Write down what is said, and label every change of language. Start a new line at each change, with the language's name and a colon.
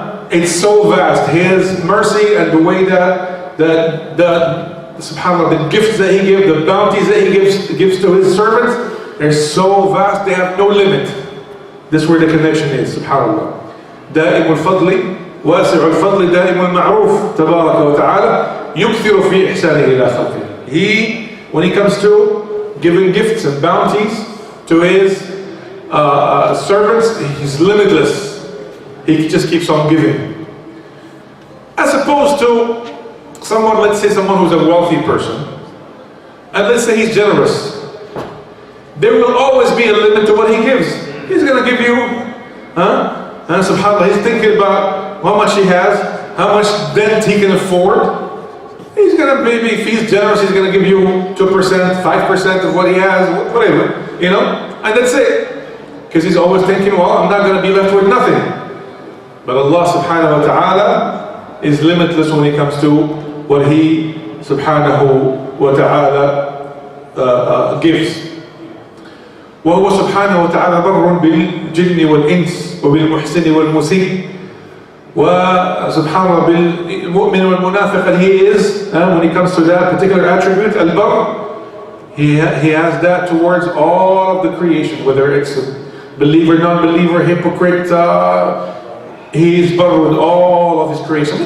English: It's so vast. His mercy and the way that subhanAllah, the gifts that he gives, the bounties that he gives to his servants, they're so vast, they have no limit. This is where the connection is, subhanAllah.
Arabic: دائم الفضل واسع الفضل دائم المعروف تبارك وتعالى يكثر في إحسانه إلى خلقه.
English: When he comes to giving gifts and bounties to his servants, he's limitless. He just keeps on giving. As opposed to someone, let's say someone who's a wealthy person, and let's say he's generous. There will always be a limit to what he gives. He's going to give you, and subhanAllah, he's thinking about how much he has, how much debt he can afford. He's going to, maybe if he's generous, he's going to give you 2%, 5% of what he has, whatever, and that's it. Because he's always thinking, well, I'm not going to be left with nothing. But Allah subhanahu wa ta'ala is limitless when it comes to what he subhanahu wa ta'ala gives.
Arabic: وهو سبحانه وتعالى بر بالجن والإنس وبالمحسن والمسيء وسبحانه بالمؤمن والمنافق.
English: And he is, when it comes to that particular attribute, al-bar, he has that towards all of the creation, whether it's a believer, non-believer, hypocrite, he is bar with all of his creation.